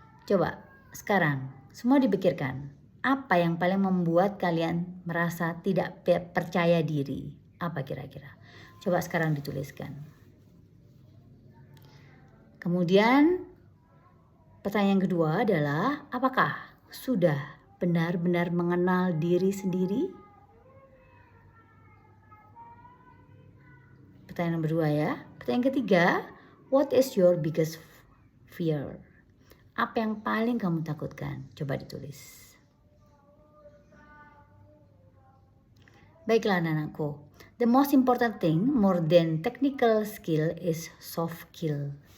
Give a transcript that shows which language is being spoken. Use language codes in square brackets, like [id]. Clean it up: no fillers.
[id] Coba sekarang semua dipikirkan, apa yang paling membuat kalian merasa tidak percaya diri? Apa kira-kira? Coba sekarang dituliskan. Kemudian pertanyaan kedua adalah, apakah sudah benar-benar mengenal diri sendiri? Pertanyaan nomor 2 ya. Pertanyaan ketiga, [en] what is your biggest fear? [id] Apa yang paling kamu takutkan? Coba ditulis. Baiklah anak-anakku, [en] the most important thing more than technical skill is soft skill.